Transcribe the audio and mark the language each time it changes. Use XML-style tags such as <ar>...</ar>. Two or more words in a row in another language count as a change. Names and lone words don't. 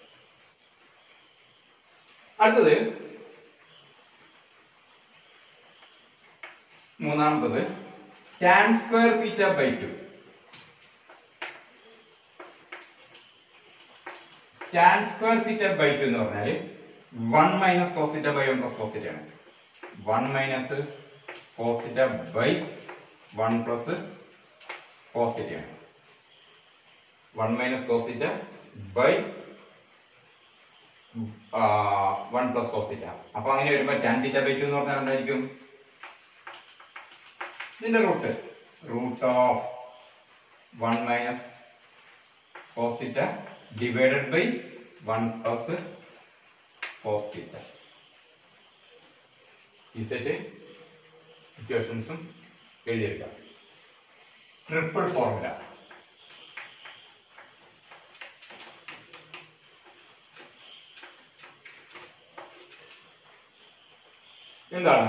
<ml>അടുത്തത് മൂന്നാമത്തത്</ml> <en>tan square theta by 2. tan square theta by 2</en> <ml>എന്ന് പറഞ്ഞാൽ</ml> <en>1 minus cos theta by 1 plus cos theta ആണ്. 1 minus cos theta by 1 plus cos theta ആണ്. 1 minus cos theta by 1 plus cos theta.</en> <ml>അപ്പൊ അങ്ങനെ വരുമ്പോൾ</ml> <en>tan theta by 2</en> <ml>എന്ന് പറഞ്ഞാൽ എന്തായിരിക്കും? ഇതിന്റെ</ml> <en>root of 1 minus cos theta divided by 1 plus cos theta.</en> <ml>ഈ</ml> <en>set equations</en> <ml>എഴുതിയെടുക്കാം.</ml> <en>triple formula. എന്താണ്?</en>